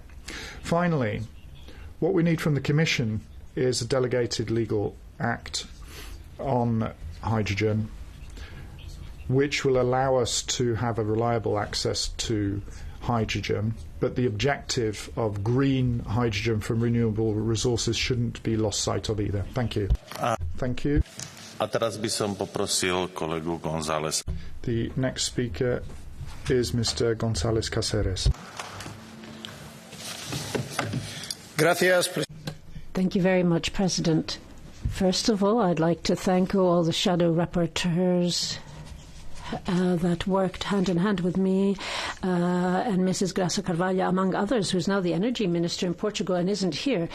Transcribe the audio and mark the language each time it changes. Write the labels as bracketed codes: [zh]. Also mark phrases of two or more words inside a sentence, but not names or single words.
[en] Finally, what we need from the Commission is a delegated legal act on hydrogen, which will allow us to have a reliable access to hydrogen, but the objective of green hydrogen from renewable resources shouldn't be lost sight of either. Thank you. Thank you. [sk] A teraz by som poprosil kolegu González. [en] The next speaker is Mr. González Cáceres. [es] Gracias. [en] Thank you very much, President. First of all, I'd like to thank all the shadow rapporteurs that worked hand in hand with me and Mrs. Graça Carvalho, among others, who's now the Energy Minister in Portugal and isn't here.